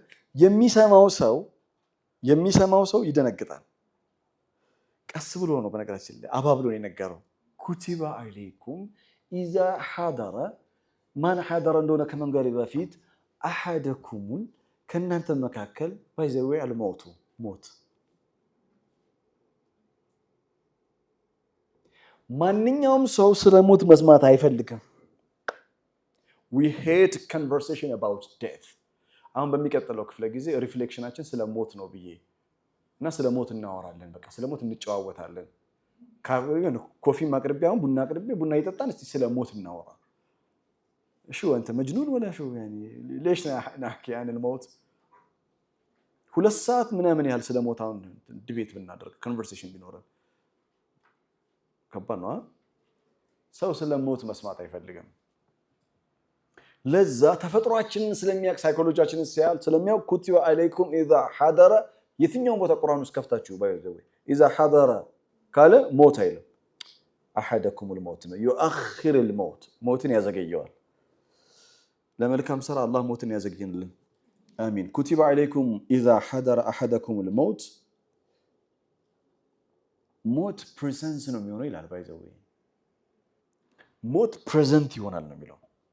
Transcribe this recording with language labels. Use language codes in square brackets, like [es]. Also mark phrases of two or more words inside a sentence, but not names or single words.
[am] የሚሰማው ሰው ይደነግጣል ቀስ ብሎ ነው በነገራችን ላይ አባብሎ ነው የነገረው [ar] كتب عليكم إذا حضر [am] ማን ሐደረ እንደሆነ ከመንገር በፊት አሐደኩም ከናንተ መካከል ባይዘው አልሞቱ ሞት ማንኛውም ሰው ስለ ሞት መስማት አይፈልግም [en] we hate conversation about death [am] አሁን በሚቀጥለው ክፍለ ጊዜ ሪፍሌክሽናችን ስለ ሞት ነው እና ስለ ሞት እናወራለን በቃ ስለ ሞት እንጨዋወታለን ኮፊ ማቅርቢያ አሁን ቡና አቅርቤ ቡና እየጠጣን እስቲ ስለ ሞት እናወራ እሺ አንተ [ar] مجنون ولا شو يعني ليش نحكي عن الموت [am] ሁለት ሰዓት ምናምን ያህል ስለ ሞት አሁን ዲቤት ብናደርግ ኮንቨርሴሽን ቢኖረን ከባድ ነው ሰው ስለ ሞት መስማት አይፈልግም ለዛ ተፈጥሯችንን ስለሚያውቅ ሳይኮሎጂያችንን ስለሚያውቅ [ar] كتب عليكم إذا حضر [am] የትኛው ቦታ ቁርአን ውስጥ ከፍታችሁ ባይዘው [ar] إذا حضر [am] ካለ ሞት አይልም [ar] أحدكم الموت [am] ነው [ar] يؤخر الموت [am] ሞትን ያዘገየዋል ለመልካም ስራ አላህ ሞትን ያዘግይልን አሚን [ar] كتب عليكم إذا حضر أحدكم الموت [am] ሞት ፕሬዘንስ ነው የሚሆነው ይላል ባይዘው ሞት ፕሬዘንት ይሆናል ነው የሚለው